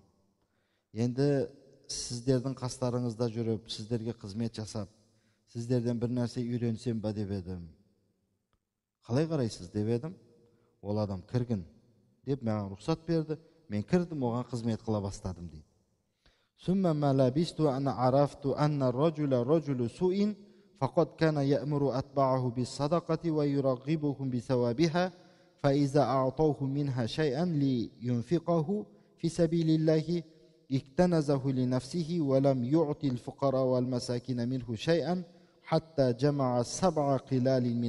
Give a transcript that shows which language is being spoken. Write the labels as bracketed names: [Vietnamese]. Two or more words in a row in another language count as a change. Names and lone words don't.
[Kazakh] Енді сіздердің қастарыңызда жүріп, сіздерге қызмет жасап, сіздерден бір нәрсе үйренсем ба деп едім. Қалай қарайсыз деп едім. Ол адам кіргін деп маған рұқсат берді. Мен кірдім, оған қызмет қыла бастадым дейді. [Arabic] ثم ما لبثت أن عرفت أن الرجل رجل سوء فقد كان يأمر أتباعه بالصدقة ويرغبهم بثوابها فإذا أعطوه منها شيئا لينفقه في سبيل الله اكتنزه لنفسه ولم يعطي الفقراء والمساكين منه شيئا حتى جمع 7 قلال من